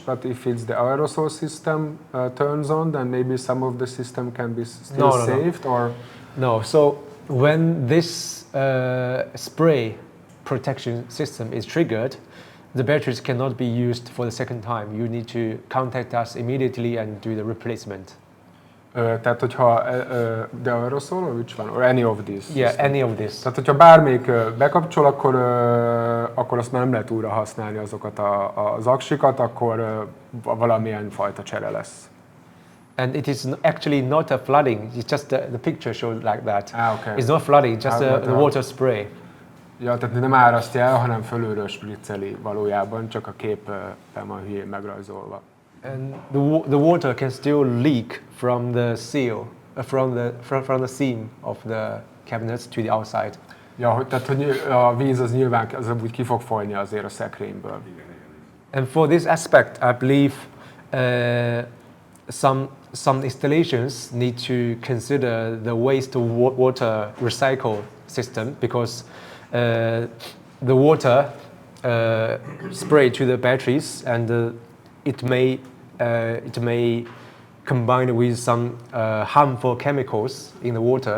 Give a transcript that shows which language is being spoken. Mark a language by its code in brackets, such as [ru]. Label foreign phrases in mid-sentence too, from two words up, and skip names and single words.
[en] But if it's the aerosol system turns on, then maybe some of the system can be still saved. Or no. So when this spray protection system is triggered, the batteries cannot be used for the second time. You need to contact us immediately and do the replacement. [hu] Tehát, hogyha [en] the aerosol, or which one? Or any of these? Yeah, any of this. [hu] Tehát, hogyha bármelyik bekapcsol, akkor azt már nem lehet újra használni azokat az aksikat, akkor valamilyen fajta csere lesz. [en] And it is actually not a flooding. It's just the picture shows like that. Okay. It's not flooding, just the water spray. [hu] Ja, tehát nem árasztja el, hanem fölülről spricceli valójában, csak a képen van hülyén megrajzolva. [en] And the water can still leak from the seal, from the seam of the cabinets to the outside. [hu] Ja, tehát hogy a víz az nyilván az úgy ki fog folyni azért a szekrényből. [en] And for this aspect, I believe some installations need to consider the wastewater recycle system, because the water spray to the batteries, and it may combine with some harmful chemicals in the water.